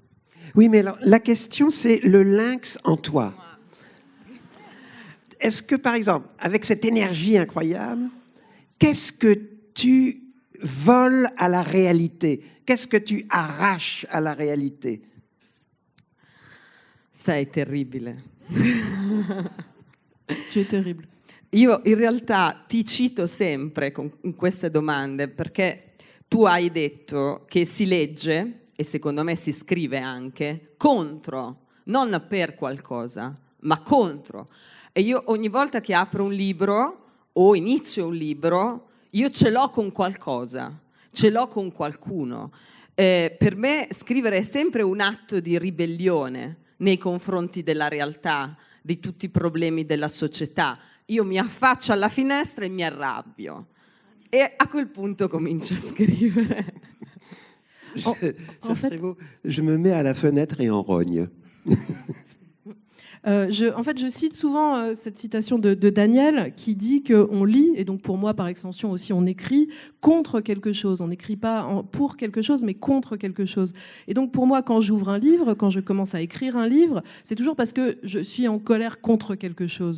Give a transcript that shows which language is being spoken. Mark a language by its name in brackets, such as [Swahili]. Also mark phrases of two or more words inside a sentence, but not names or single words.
[French] Oui, mais alors, la question, c'est le lynx en toi. Est-ce que, par exemple, avec cette énergie incroyable, qu'est-ce que tu voles à la réalité? Qu'est-ce que tu arraches à la réalité? [Italian] Sei terribile. [French] Tu es terrible. [Italian] Io in realtà ti cito sempre in queste domande perché tu hai detto che si legge, e secondo me si scrive anche, contro, non per qualcosa, ma contro. E io ogni volta che apro un libro o inizio un libro, io ce l'ho con qualcosa, ce l'ho con qualcuno. Per me scrivere è sempre un atto di ribellione nei confronti della realtà, di tutti i problemi della società. Io mi affaccio alla finestra e mi arrabbio. E a quel punto comincio a scrivere. [French] Je me mets à la fenêtre et en rogne. Je cite souvent cette citation de Daniel qui dit qu'on lit, et donc pour moi par extension aussi on écrit contre quelque chose. On n'écrit pas pour quelque chose mais contre quelque chose. Et donc pour moi quand j'ouvre un livre, quand je commence à écrire un livre, c'est toujours parce que je suis en colère contre quelque chose.